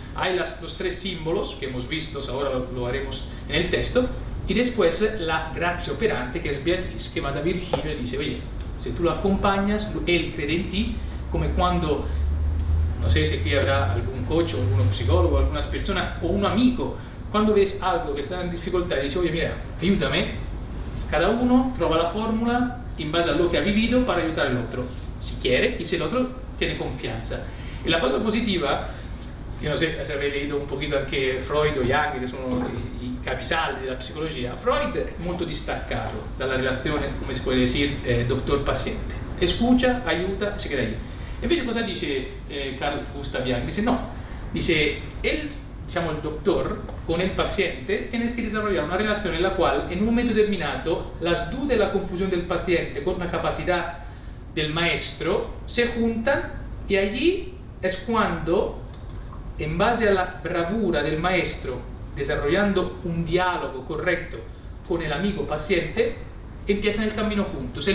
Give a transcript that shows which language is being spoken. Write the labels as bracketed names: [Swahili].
[Spanish] Hay los 3 símbolos que hemos visto, ahora lo haremos en el texto, y después la gracia operante, que es Beatriz, que va da Virgilio y dice, oye, si tú lo acompañas, él cree en ti, como cuando, no sé si aquí habrá algún coach o algún psicólogo, algunas personas, o un amigo, cuando ves algo que está en dificultad y dices, oye, mira, ayúdame, cada uno trova la fórmula en base a lo que ha vivido para ayudar al otro, si quiere y si el otro tiene confianza. Y la cosa positiva [Italian] io non so se avete leído un pochino anche Freud o Jung, che sono i capisaldi della psicologia. Freud è molto distaccato dalla relazione, come si può dire, doctor-paziente. [Spanish] Escucha, aiuta, si queda ahí. [Italian] Invece cosa dice Carl Gustav Jung? [Spanish] Dice no, dice él, [Italian] diciamo il doctor, con il paziente [Spanish] tiene que desarrollar una relazione en la cual en un momento determinado las dudas y la confusión del paciente con la capacidad del maestro se juntan y allí es cuando, en base a la bravura del maestro, desarrollando un diálogo correcto con el amigo paciente, empiezan el camino juntos.